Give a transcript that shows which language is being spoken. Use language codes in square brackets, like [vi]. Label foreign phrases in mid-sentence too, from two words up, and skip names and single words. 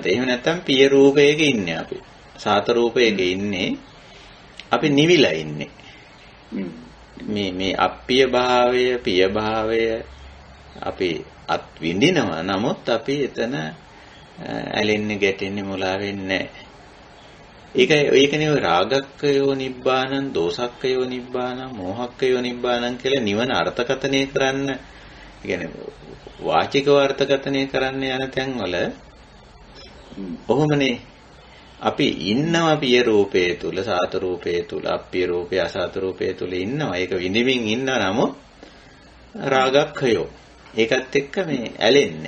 [si] එහෙම නැත්නම් පිය රූපයක ඉන්නේ අපි. සාත රූපයක ඉන්නේ අපි නිවිලා ඉන්නේ. මේ අප්පිය භාවය පිය භාවය අපි අත් විඳිනවා. නමුත් අපි එතන ඇලෙන්නේ ගැටෙන්නේ මුලා වෙන්නේ නැහැ. ඒකනේ ඔය [pi] රාගක්කයෝ නිබ්බානං දෝසක්කයෝ නිබ්බානං මෝහක්කයෝ නිබ්බානං [si] කියලා නිවන අර්ථකථනය කරන්න. කියන්නේ වාචිකව අර්ථකථනය කරන්න යන තැන්වල ඔහොමනේ අපි ඉන්නවා පිය රූපයේ තුල සාත රූපයේ තුල අප්පිය රූපය අසාත රූපයේ තුල ඉන්නවා. ඒක විඳින්මින් ඉන්නවා. නමුත් රාගක්ඛයෝ ඒකත් එක්ක මේ ඇලෙන්නේ.